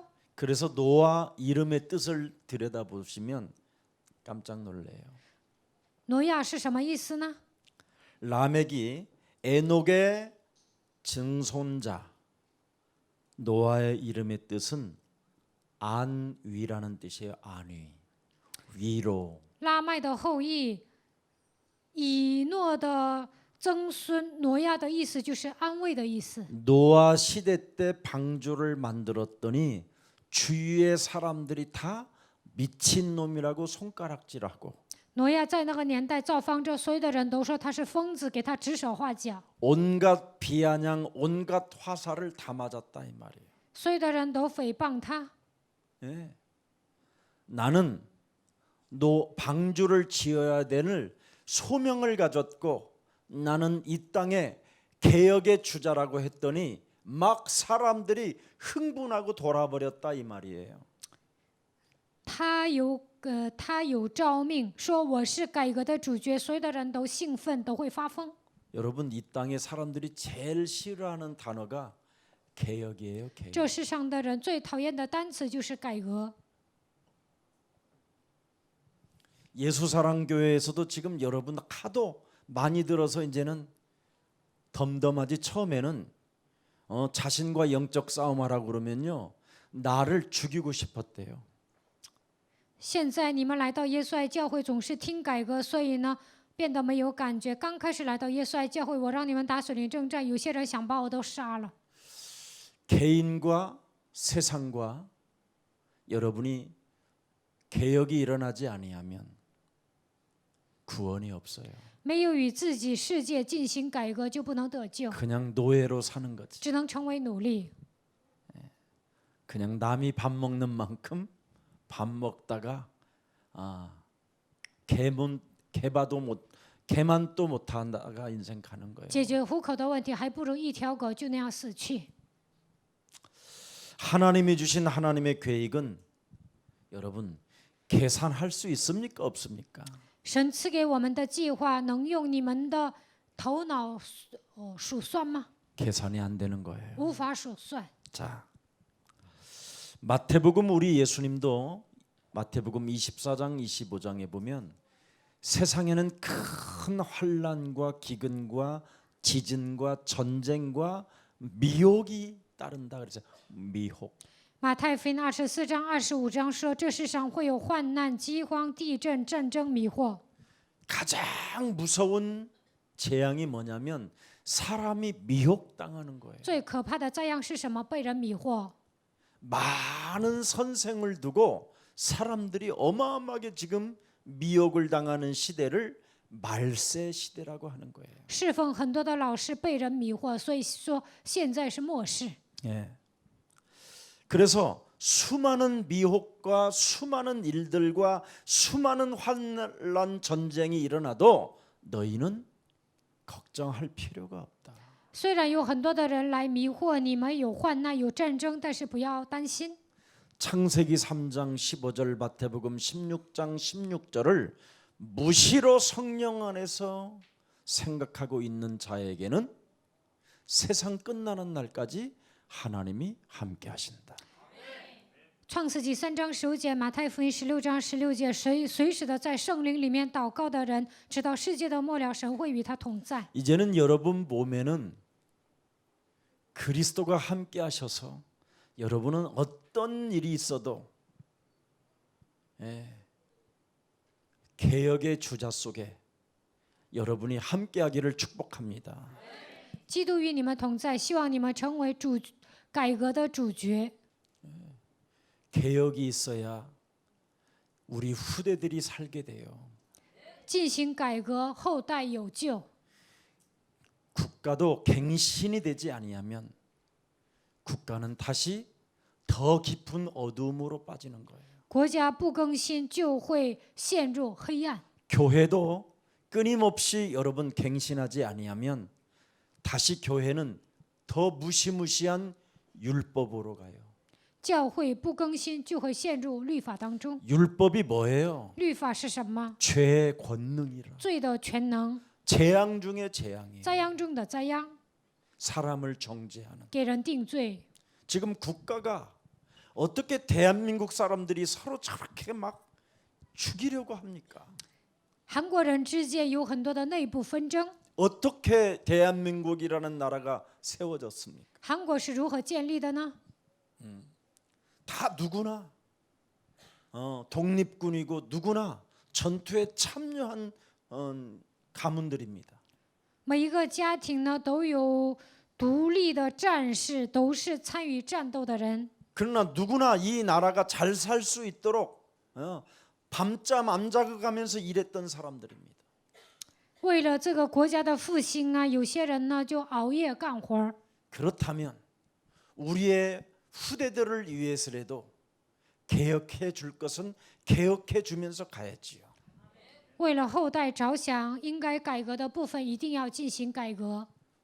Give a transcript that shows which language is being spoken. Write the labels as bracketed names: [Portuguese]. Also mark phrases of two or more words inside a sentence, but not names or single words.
[Korean] 그래서 노아 이름의 뜻을 들여다보시면 깜짝 놀래요. [Chinese] 挪亚是什么意思呢？ [Korean] 라멕이 에녹의 증손자, 노아의 이름의 뜻은 안위라는 뜻이에요. 안위, 위로. [Chinese] 拉麦的后裔，以诺的曾孙，挪亚的意思就是安慰的意思。 [Korean] 노아 시대 때 방주를 만들었더니 주위의 사람들이 다 미친 놈이라고 손가락질하고 [Chinese] 挪亚在那个年代造方舟，所有的人都说他是疯子，给他指手画脚， [Korean] 온갖 비아냥, 온갖 화살을 다 맞았다 이 말이에요. [Chinese] 所有的人都诽谤他。 [Korean] 예. 나는 방주를 지어야 되는 소명을 가졌고 나는 이 땅에 개혁의 주자라고 했더니 막 사람들이 흥분하고 돌아버렸다 이 말이에요. [Chinese] 他有诏命说我是改革的主角，所有的人都兴奋，都会发疯。 [Korean] 여러분 이 땅에 사람들이 제일 싫어하는 단어가 개혁이에요. 개혁. [Chinese] 这世上的人最讨厌的单词就是改革。 [Korean] 예수사랑교회에서도 지금 여러분 하도 많이 들어서 이제는 덤덤하지. 처음에는 자신과 영적 싸움하라고 그러면요 나를 죽이고 싶었대요. [Chinese] 现在你们来到耶稣爱教会，总是听改革，所以呢变得没有感觉。刚开始来到耶稣爱教会，我让你们打属灵征战，有些人想把我都杀了。 [Korean] 개인과 세상과 여러분이 개혁이 일어나지 아니하면 구원이 없어요. [Chinese] 没有与自己世界进行改革，就不能得救， [Korean] 그냥 노예로 사는 거지. [Chinese] 只能成为奴隶。 [Korean] 그냥 남이 밥 먹는 만큼 밥 먹다가 개만 또 못한다가 인생 가는 거예요. [Chinese] 解决糊口的问题，还不如一条狗就那样死去。 [Korean] 하나님이 주신 하나님의 계획은 여러분 계산할 수 있습니까 없습니까? [Chinese] 神赐给我们的计划，能用你们的头脑数算吗？ [Korean] 계산이 안 되는 거예요. [Chinese] 无法数算。 [Korean] 자, 마태복음 우리 예수님도 마태복음 24장 25장에 보면 세상에는 큰 환난과 기근과 지진과 전쟁과 미혹이 따른다 그래서 미혹. [Chinese] 马太福音24章、25章说，这世上会有患难、饥荒、地震、战争、迷惑。 [Korean] 가장 무서운 재앙이 뭐냐면 사람이 미혹당하는 거예요. [Chinese] 最可怕的灾殃是什么？被人迷惑。 [Korean] 많은 선생을 두고 사람들이 어마어마하게 지금 미혹을 당하는 시대를 말세 시대라고 하는 거예요. [Chinese] 侍奉很多的老师被人迷惑，所以说现在是末世。 [Korean] 예. 그래서 수많은 미혹과 수많은 일들과 수많은 환난 전쟁이 일어나도 너희는 걱정할 필요가 없다. [Chinese] 虽然有很多的人来迷惑你们，有患难、有战争，但是不要担心。 [Korean] 창세기 3장 15절 마태복음 16장 16절을 무시로 성령 안에서 생각하고 있는 자에게는 세상 끝나는 날까지 하나님이 함께 하신다. [Chinese] 创世纪3章15节，马太福音16章16节，随时的在圣灵里面祷告的人，直到世界的末了，神会与他同在。 [Korean] 이제는 여러분 몸에는 그리스도가 함께 하셔서 여러분은 어떤 일이 있어도 개혁의 주자 속에 여러분이 함께하기를 축복합니다. [Chinese] 基督与你们同在，希望你们成为改革的主角。 [Korean] 개혁이 있어야 우리 후대들이 살게 돼요. [Chinese] 进行改革，后代有救。 [Korean] 국가도 갱신이 되지 아니하면 국가는 다시 더 깊은 어두움으로 빠지는 거예요. [Chinese] 国家不更新，就会陷入黑暗。 [Korean] 교회도 끊임없이 여러분 갱신하지 아니하면 다시 교회는 더 무시무시한 율법으로 가요. [Chinese] 教会不更新，就会陷入律法当中。 [Korean] 율법이 뭐예요? [Chinese] 律法是什么？ [Korean] 죄의 권능이라. [Chinese] 罪的全能， [Korean] 재앙 중에 재앙이에요. [Chinese] 灾殃中的灾殃， [Korean] 사람을 정죄하는. [Chinese] 给人定罪。 [Korean] 지금 국가가 어떻게 대한민국 사람들이 서로 저렇게 막 죽이려고 합니까? [Chinese] 韩国人之间有很多的内部纷争。 [Korean] 어떻게 대한민국이라는 나라가 세워졌습니까? [Chinese] 韩国是如何建立的呢？ [Korean] 다 누구나 독립군이고 누구나 전투에 참여한 가문들입니다. [Chinese] 每一个家庭呢都有独立的战士，都是参与战斗的人。 [Korean] 그러나 누구나 이 나라가 잘 살 수 있도록 밤잠 안 자고 가면서 일했던 사람들입니다. [Chinese] 为了这个国家的复兴啊，有些人呢就熬夜干活儿。 [Korean] 그렇다면 우리의 후대들을 위해서라도 개혁해 줄 것은 개혁해 주면서 가야지요. [Chinese] 为了后代着想，应该改革的部分一定要进行改革。